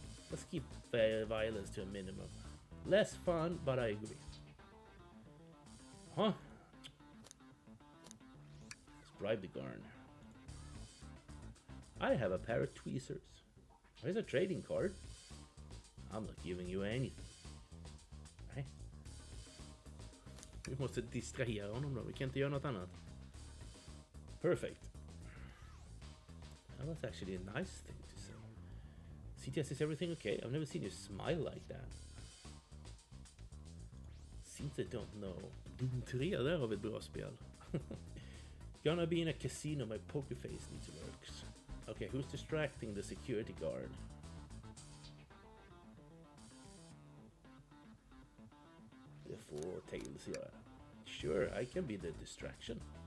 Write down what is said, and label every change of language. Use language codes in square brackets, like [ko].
[en] Let's keep violence to a minimum. Less fun, but I agree. Huh? Let's bribe the guard. I have a pair of tweezers. Where's a trading card? I'm not giving you anything. [sv] Nej. Vi måste distrahera honom då. Vi kan inte göra något annat. [en] Perfect. That was actually a nice thing to say. CTS, is everything okay? I've never seen you smile like that. Seems I don't know. [sv] Doom 3, där har vi ett bra spel. [en] Gonna be in a casino, my poker face needs works. Okay, who's distracting the security guard? [sv] Det får Tails göra. [en] Sure, I can be the distraction.